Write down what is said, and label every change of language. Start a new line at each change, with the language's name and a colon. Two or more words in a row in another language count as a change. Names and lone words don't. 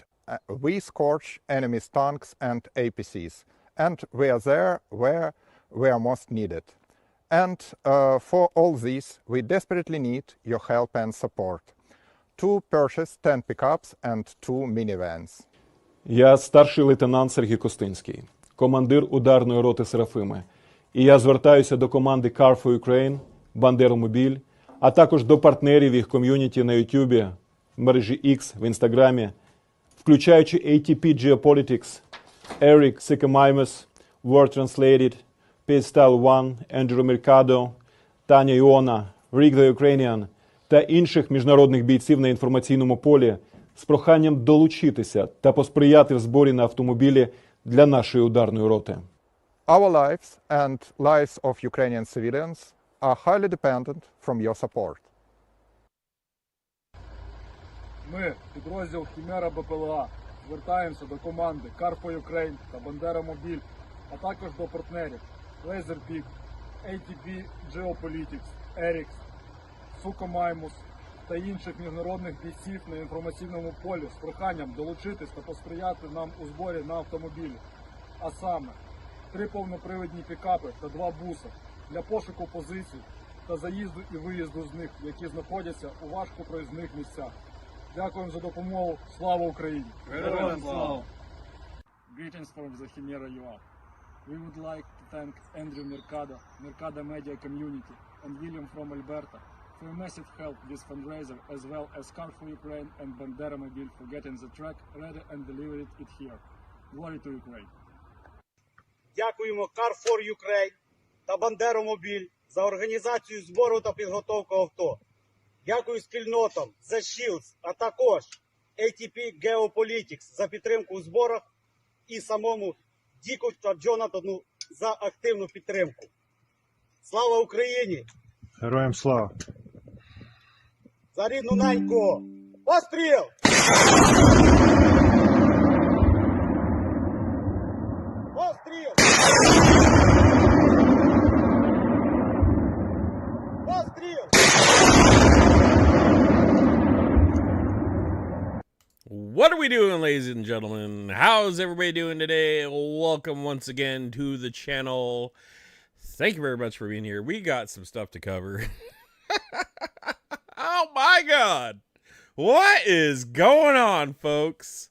English: We scorch enemy's tanks and APCs. And we are there where we are most needed. And for all this, we desperately need your help and support. To purchase 10 pickups and 2 minivans.
Ukrainian: Я старший лейтенант Сергій Костинський, командир ударної роти Серафими. І я звертаюся до команди Car for Ukraine, Бандеромобіль, а також до партнерів їх ком'юніті на YouTube, в мережі X, в Інстаграмі, включаючи ATP Geopolitics, Eric Sikamimus, Word Translated, Pistol One, Andrew Mercado, Таня Іона, Rick the Ukrainian та інших міжнародних бійців на інформаційному полі з проханням долучитися та посприяти в зборі на автомобілі для нашої ударної роти.
English: Our lives and lives of Ukrainian civilians are highly dependent from your support.
Ukrainian: Ми, підрозділ Хімера БПЛА, звертаємося до команди Car for Ukraine та Бандеромобіль, а також до партнерів Laserpeak, ATP Geopolitics, ERIX, Suchomimus та інших міжнародних бійців на інформаційному полі з проханням долучитись та посприяти нам у зборі на автомобілі. А саме 3 повнопривідні пікапи та 2 буси для пошуку позицій та заїзду і виїзду з них, які знаходяться у важкопроїзних місцях. Дякуємо за допомогу. Слава Україні! Героям слава!
English: Greetings from the Chimera UA. We would like to thank Andrew Mercado, Mercado Media Community, and William from Alberta for your massive help with fundraiser, as well as Car for Ukraine and Banderomobil for getting the track ready and delivered it here. Glory to Ukraine!
Ukrainian: Дякуємо Car for Ukraine та Бандеромобіль за організацію збору та підготовку авто. Дякую спільнотам The Shields, а також ATP Geopolitics за підтримку у зборах і самому Діку та Джонатану за активну підтримку. Слава Україні! Героям слава! За рідну неньку! Постріл! Постріл! Постріл!
English: What are we doing, ladies and gentlemen? How's everybody doing today? Welcome once again to the channel. Thank you very much for being here. We got some stuff to cover. Oh my God. What is going on, folks?